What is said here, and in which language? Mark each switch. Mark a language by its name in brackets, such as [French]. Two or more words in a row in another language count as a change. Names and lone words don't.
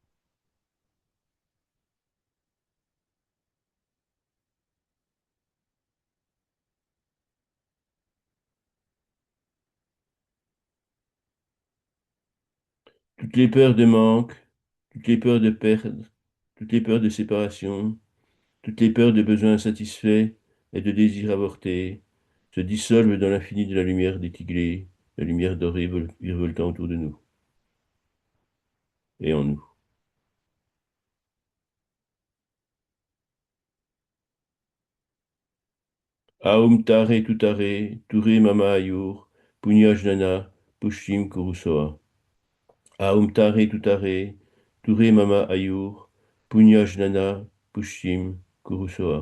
[French] Toutes les peurs de manque, toutes les peurs de perdre, toutes les peurs de séparation, toutes les peurs de besoins insatisfaits et de désirs avortés se dissolvent dans l'infini de la lumière des tigrés, la lumière dorée virevoltant autour de nous et en nous. [Sanskrit] ओम् तारे तुतारे तुरे मम आयुर् पुण्य ज्ञान पुष्टिम् कुरुस्वाहा. ओम् तारे तुतारे तुरे मम आयुर् पुण्य ज्ञान पुष्टिम् कुरुस्वाहा.